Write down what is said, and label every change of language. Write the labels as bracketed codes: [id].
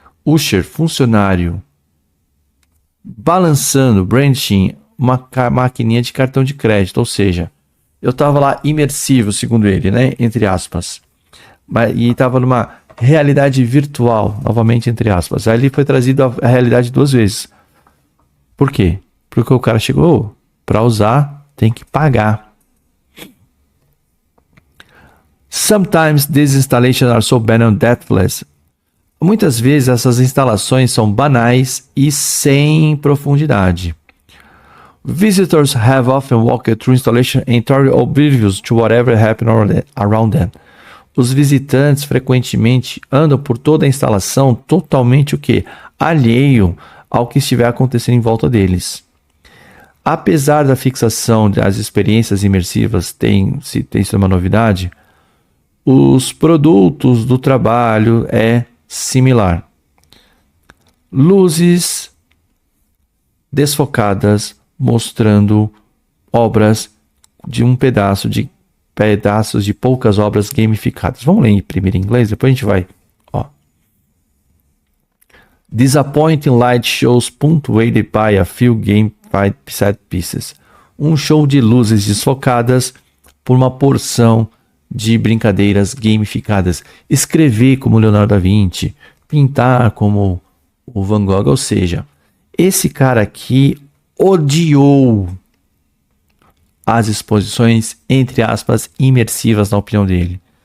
[pt] usher, funcionário, balançando, branching, uma maquininha de cartão de crédito. Ou seja, eu estava lá imersivo, segundo ele, né? Entre aspas. E estava numa realidade virtual, novamente entre aspas. Aí ele foi trazido à realidade 2 vezes. Por quê? Porque o cara chegou, para usar, tem que pagar. [en] Sometimes these installations are so banal and depthless. [pt] Muitas vezes essas instalações são banais e sem profundidade. [en] Visitors have often walked through installation entirely oblivious to whatever happened around them. [pt] Os visitantes frequentemente andam por toda a instalação totalmente o quê? Alheio ao que estiver acontecendo em volta deles. Apesar da fixação das experiências imersivas tem sido uma novidade, os produtos do trabalho é similar. Luzes desfocadas mostrando obras de pedaços de poucas obras gamificadas. Vamos ler primeiro em inglês, depois a gente vai. [en] Disappointing light shows punctuated by a few gamified set pieces. [pt] Um show de luzes desfocadas por uma porção de brincadeiras gamificadas. Escrever como Leonardo da Vinci, pintar como o Van Gogh, ou seja, esse cara aqui odiou as exposições, entre aspas, imersivas, na opinião dele.